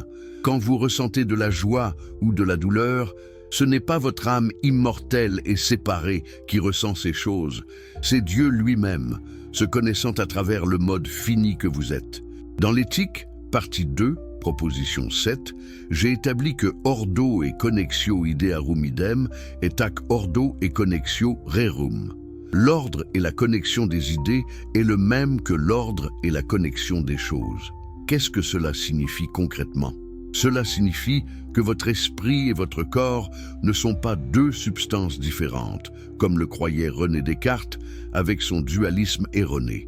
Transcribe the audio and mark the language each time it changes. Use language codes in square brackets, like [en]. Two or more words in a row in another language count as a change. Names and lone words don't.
[fr] Quand vous ressentez de la joie ou de la douleur, ce n'est pas votre âme immortelle et séparée qui ressent ces choses. C'est Dieu lui-même, se connaissant à travers le mode fini que vous êtes. Dans l'Éthique, partie 2, proposition 7, j'ai établi que [la] ordo et connexio idearum idem est ac ordo et connexio rerum. [fr] L'ordre et la connexion des idées est le même que l'ordre et la connexion des choses. Qu'est-ce que cela signifie concrètement? Cela signifie que votre esprit et votre corps ne sont pas deux substances différentes, comme le croyait René Descartes avec son dualisme erroné.